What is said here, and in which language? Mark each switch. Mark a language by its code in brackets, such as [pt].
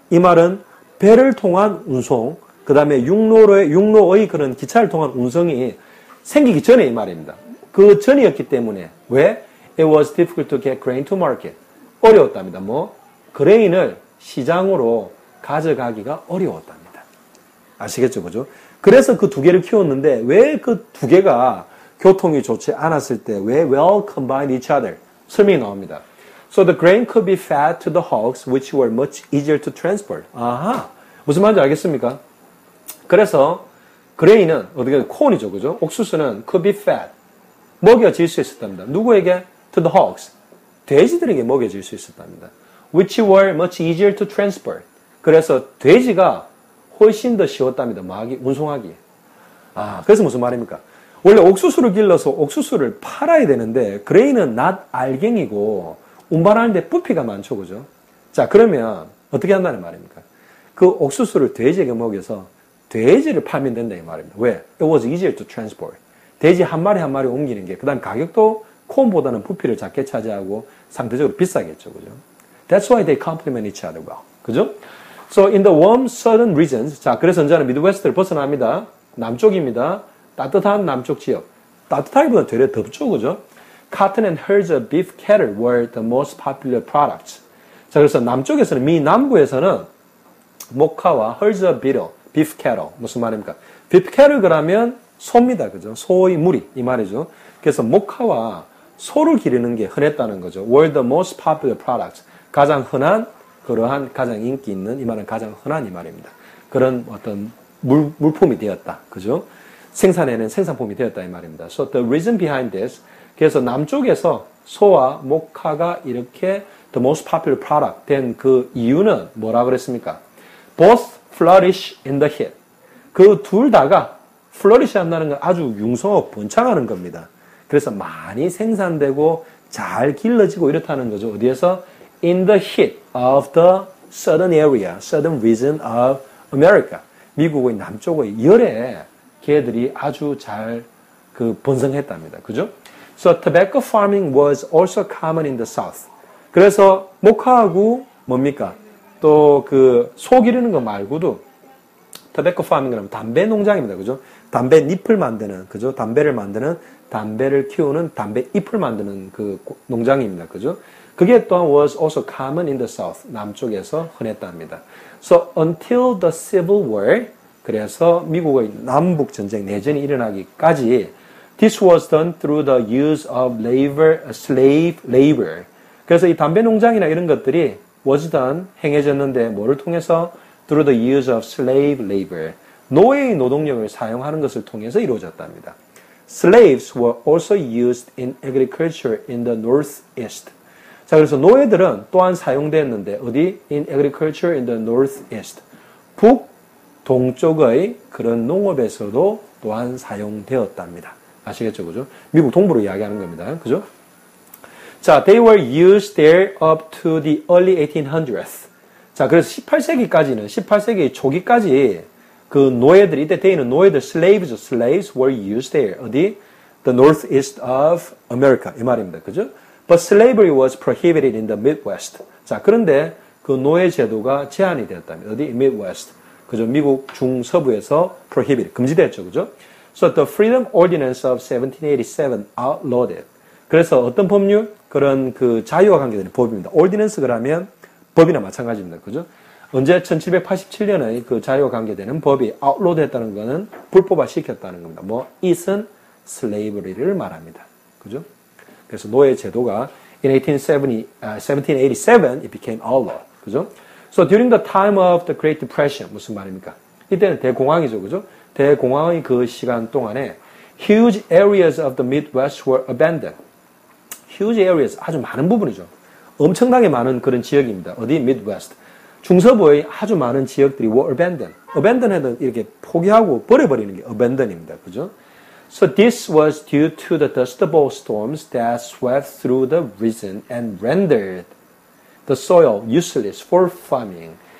[ko] 이 말은 배를 통한 운송, 그 다음에 육로의 그런 기차를 통한 운송이 생기기 전에 이 말입니다. 그 전이었기 때문에, 왜? [en] It was difficult to get grain to market. [ko] 어려웠답니다. 뭐, 그레인을 시장으로 가져가기가 어려웠답니다. 아시겠죠? 그죠? 그래서 그 두 개를 키웠는데, 왜 그 두 개가 교통이 좋지 않았을 때, 왜 [en] well combined each other? [ko] 설명이 나옵니다. [en] So the grain could be fed to the hogs, which were much easier to transport. [ko] 아하. 무슨 말인지 알겠습니까? 그래서 그레인은 어떻게 콘이죠, 그죠? [en] 옥수수는 could be fed. [ko] 먹여질 수 있었답니다. 누구에게? [en] To the hogs. [ko] 돼지들에게 먹여질 수 있었답니다. [en] Which were much easier to transport. [ko] 그래서 돼지가 훨씬 더 쉬웠답니다. 뭐하기? 운송하기. 아, 그래서 무슨 말입니까? 원래 옥수수를 길러서 옥수수를 팔아야 되는데 그레인은 낫 알갱이고 운반하는데 부피가 많죠, 그죠? 자, 그러면 어떻게 한다는 말입니까? 그 옥수수를 돼지에게 먹여서 돼지를 팔면 된다 이 말입니다. 왜? [en] It was easier to transport. [ko] 돼지 한 마리 한 마리 옮기는 게, 그 다음 가격도 콘보다는 부피를 작게 차지하고 상대적으로 비싸겠죠, 그죠? [en] That's why they complement each other well. [ko] 그죠? [en] So in the warm southern regions, [ko] 자, 그래서 이제는 미드웨스트를 벗어납니다. 남쪽입니다. 따뜻한 남쪽 지역. 따뜻하기보다 되려 덥죠, 그죠? [en] Cotton and herds of beef cattle were the most popular products. [ko] 자, 그래서 남쪽에서는, 미 남부에서는 목화와 [en] herds of beef cattle. [ko] 무슨 말입니까? beef cattle 그러면 소입니다, 그죠? 소의 무리, 이 말이죠. 그래서 목화와 소를 기르는 게 흔했다는 거죠. [en] were the most popular products. [ko] 가장 흔한, 그러한 가장 인기 있는, 이 말은 가장 흔한 이 말입니다. 그런 어떤 물품이 되었다, 그죠? 생산해낸 생산품이 되었다 이 말입니다. [en] So the reason behind this, [ko] 그래서 남쪽에서 소와 목화가 이렇게 [en] the most popular product [ko] 된 그 이유는 뭐라 그랬습니까? [en] Both flourish in the heat. [ko] 그 둘 다가 flourish 한다는 건 아주 융성하고 번창하는 겁니다. 그래서 많이 생산되고 잘 길러지고 이렇다는 거죠. 어디에서? [en] In the heat of the southern area, southern region of America. [ko] 미국의 남쪽의 열에 걔들이 아주 잘 그 번성했답니다. 그죠? [en] So tobacco farming was also common in the south. [ko] 그래서 목화하고 뭡니까? 또 그 소 기르는 거 말고도 tobacco farming 그러면 담배 농장입니다. 그죠? 담배 잎을 만드는, 그죠? 담배를 만드는, 담배를 키우는 담배 잎을 만드는 그 농장입니다. 그죠? 그게 또한 [en] was also common in the south. [ko] 남쪽에서 흔했답니다. [en] So until the Civil War, [ko] 그래서 미국의 남북 전쟁 내전이 일어나기까지 [en] this was done through the use of slave labor. [ko] 그래서 이 담배 농장이나 이런 것들이 was done, 행해졌는데 뭐를 통해서? [en] through the use of slave labor. [ko] 노예의 노동력을 사용하는 것을 통해서 이루어졌답니다. [en] Slaves were also used in agriculture in the northeast. [ko] 자, 그래서 노예들은 또한 사용됐는데 어디? [en] In agriculture in the northeast. [ko] 동쪽의 그런 농업에서도 또한 사용되었답니다. 아시겠죠? 그죠? 미국 동부로 이야기하는 겁니다. 그죠? [en] 자, they were used there up to the early 1800s. [ko] 자, 그래서 18세기 초기까지 그 노예들이, 이때 데이는 노예들, [en] slaves were used there. [ko] 어디? [en] The northeast of America. [ko] 이 말입니다. 그죠? [en] But slavery was prohibited in the Midwest. [ko] 자, 그런데 그 노예 제도가 제한이 되었답니다. 어디? Midwest. 그죠? 미국 중서부에서 prohibited. 금지됐죠. 그죠? [en] So the Freedom Ordinance of 1787 outlawed it. [ko] 그래서 어떤 법률? 그런 그 자유와 관계되는 법입니다. Ordinance 그러면 법이나 마찬가지입니다. 그죠? 언제 1787년의 그 자유와 관계되는 법이 outlawed 했다는 것은 불법화 시켰다는 겁니다. 뭐, it은 slavery를 말합니다. 그죠? 그래서 노예 제도가 [en] in 1787 it became outlaw. [ko] 그죠? [en] So during the time of the Great Depression [ko] 무슨 말입니까? 이때는 대공황이죠. 그죠? 대공황의 그 시간 동안에 [en] huge areas of the Midwest were abandoned. [ko] huge areas 아주 많은 부분이죠. 엄청나게 많은 그런 지역입니다. 어디? Midwest. 중서부의 아주 많은 지역들이 were abandoned. abandoned는 이렇게 포기하고 버려버리는 게 abandon입니다. 그죠? [en] So this was due to the Dust Bowl storms that swept through the region and rendered the soil useless for farming.